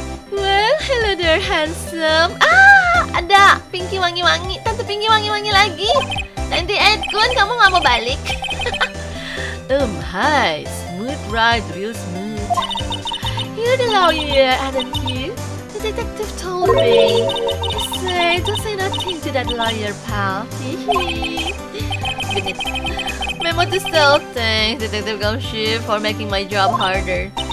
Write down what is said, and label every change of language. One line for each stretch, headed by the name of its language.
English: Well, hello there, handsome.
Indonesian: Ada Pinky wangi-wangi. Tante Pinky wangi-wangi lagi. 98 kun, kamu nggak mau balik?
English: Hi, smooth ride, real smooth. You're the lawyer, aren't you? The detective told me. Don't say nothing to that lawyer, pal.
Indonesian: Genit.
English: Memo to self, thanks, Detective Gumshoe, for making my job harder.